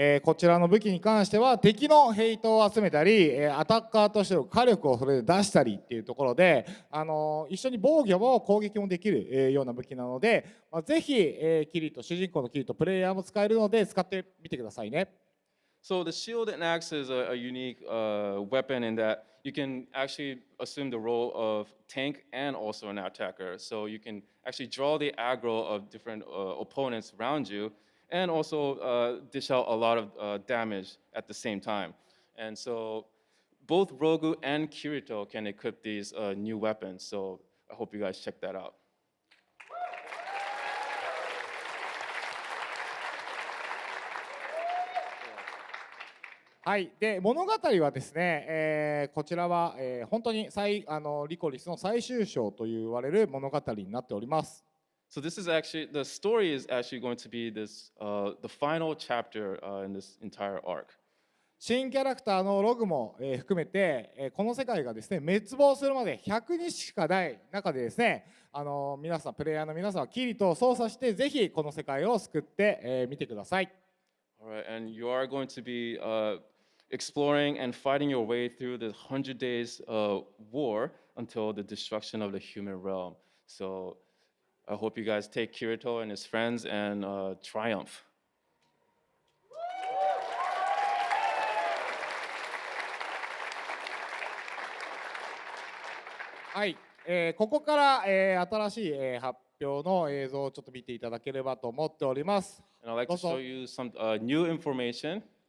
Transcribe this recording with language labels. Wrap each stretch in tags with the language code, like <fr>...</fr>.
<ja>こちらの武器に関しては敵のヘイトを集めたり、アタッカーとしての火力をそれで出したりっていうところで、一緒に防御も攻撃もできる、ような武器なので、ぜひ、キリト主人公のキリトプレイヤーも使えるので使ってみてくださいね。</ja> <en>So the shield and axe is a unique weapon in that you can actually assume the role of tank and also an attacker. So you can actually draw the aggro of different opponents around you and also dish out a lot of damage at the same time. And so both Rogu and Kirito can equip these new weapons. So I hope you guys check that out.</en> <ja>はい、で物語はですね、こちらは、本当にリコリスの最終章と言われる物語になっております。</ja> <en>So this is actually the story is actually going to be this the final chapter in this entire arc.</en> <ja>新キャラクターのログも、含めて、この世界がですね滅亡するまで100日しかない中でですね、皆さんプレイヤーの皆さんはキリトを操作してぜひこの世界を救って、みてください。</ja> <en>Alright, and you are going to be exploring and fighting your way through the 100 days war until the destruction of the human realm. So I hope you guys take Kirito and his friends and triumph.</en> <ja>はい、ここから、新しい、発表の映像をちょっと見ていただければと思っております。</ja> <en>And I'd like to show you some new information.</en>